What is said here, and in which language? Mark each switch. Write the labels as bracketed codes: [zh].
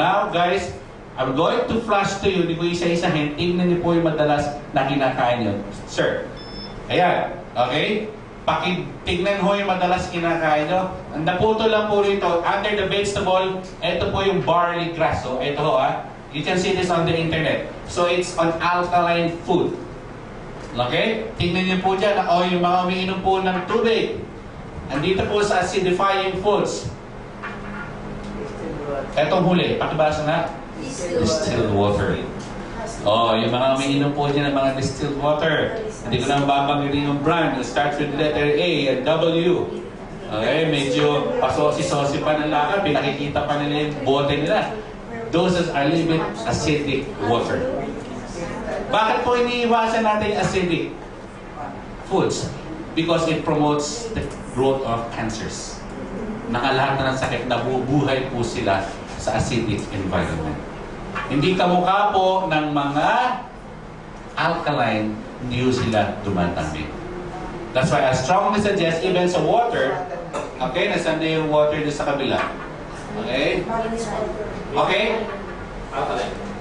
[en] Now guys, I'm going to flash to you, [tl] hindi ko isa-isahin, tingnan niyo po yung madalas na kinakain nyo. Sir, ayan, okay? Tignan ho yung madalas kinakain nyo. Ang naputo lang po rito, under the vegetable, ito po yung barley grass. So, ito ho [en] you can see this on the internet. So, it's on alkaline food. Okay? [tl] Tingnan niyo po dyan, yung mga umiinom po ng tubig. Andito po sa acidifying foods. Etong huli, pakibasa na. Distilled water. Yung mga umiinom po dyan ng mga distilled water. Hindi ko na babanggitin yung brand. [en] It starts with letter A and W. Okay, [tl] medyo pasosi-sosi pa ng lakad. Pinakikita pa nila yung bote nila. [en] Those are a little bit acidic water. [tl] Bakit po iniiwasan natin yung acidic foods? [en] Because it promotes the growth of cancers. [tl] Nakalahat na ng sakit, nabubuhay po sila sa acidic environment. Hindi kamukha po ng mga alkaline, hindi sila dumatami. [en] That's why I strongly suggest even sa water, okay, [tl] nasan na yung water doon sa kabila? [en] Okay? Okay? Alkaline.